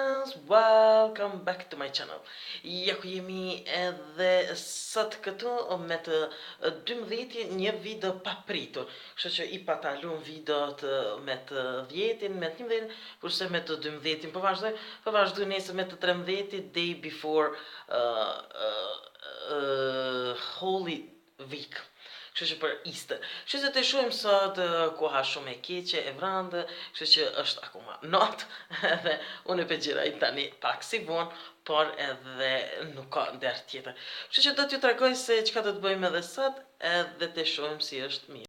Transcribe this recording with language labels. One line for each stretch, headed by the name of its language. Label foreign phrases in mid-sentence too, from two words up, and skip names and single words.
English: welcome back to my channel.
Albanian: Jak jemi edhe sot këtu me të 12 një video pa pritur. Kështu që i patalun videot me të 10-in, me të 11-in, kurse me të 12-in po vazhdoj nesër me të 13-it,
English: day before Holy Week.
Albanian: Kështu që për Easter. Kështu që të shohim sot koha shumë e keqe, e vrandë, kështu që është akoma natë, edhe unë e pëgjiraj tani pak si vonë, por edhe nuk ka nder tjetër. Kështu që do t'ju tregoj se çka do të bëjmë edhe sot, edhe të shohim si është mirë.